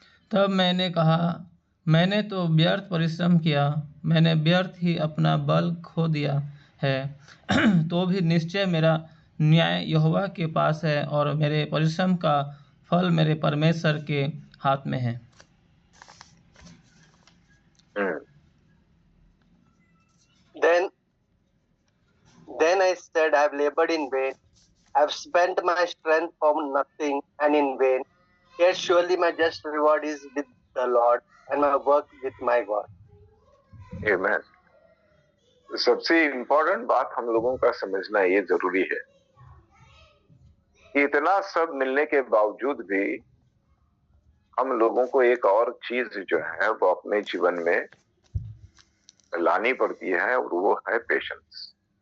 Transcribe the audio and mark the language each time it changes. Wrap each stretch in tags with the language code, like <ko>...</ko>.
<hi>तब मैंने कहा, मैंने तो व्यर्थ परिश्रम किया, मैंने व्यर्थ ही अपना बल खो दिया है। तो भी निश्चय मेरा न्याय यहोवा के पास है, और मेरे परिश्रम का फल मेरे परमेश्वर के हाथ में है।</hi> <en>Then I said, I have labored in vain, I have spent my strength for nothing and in vain. Yet surely my just reward is with the Lord, and my work with my God. Amen.</en> <hi>सबसे important बात हम लोगों का समझना ये जरूरी है कि इतना सब मिलने के बावजूद भी हम लोगों को एक और चीज जो है वो अपने जीवन में लानी पड़ती है, और वो है पेशेंस।</hi>